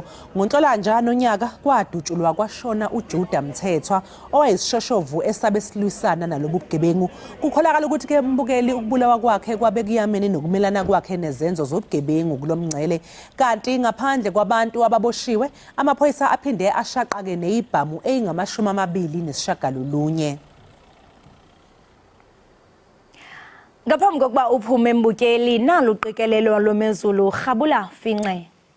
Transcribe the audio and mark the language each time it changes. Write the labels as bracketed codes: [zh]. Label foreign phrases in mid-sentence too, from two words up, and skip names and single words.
[zu] NgoNhlolanja nonyaka kwadutshulwa kwashona uJuda Mthethwa owayisishoshovu esabe silwisana nalobu bugebengu. Kukholakala ukuthi ke mbukeli ukubulawa kwakhe kwabe kuyamene nokumelana kwakhe nezenzo zobugebengu kulomngcele. Kanti ngaphandle kwabantu ababoshiwe, amaphoyisa aphinde ashaqake nezibhamu ezingama29. Ngaphambi kokuba uphume mbukeli nalo uqikelelo lomezulu rhabula fince.